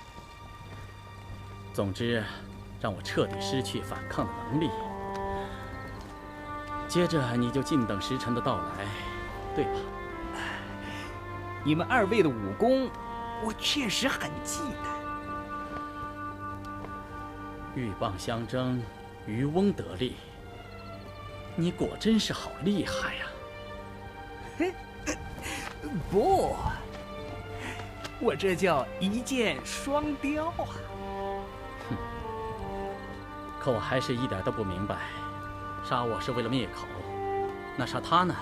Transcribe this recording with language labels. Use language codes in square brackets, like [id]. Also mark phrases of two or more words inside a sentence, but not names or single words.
[zh] 總之，讓我徹底失去反抗的能力。接着，你就靜等時辰的到來，對吧？你們二位的武功，我確實很忌憚。鷸蚌相爭，漁翁得利。你果真是好厲害呀！不，我这叫一箭双雕啊！哼，可我还是一点都不明白，杀我是为了灭口，那杀他呢？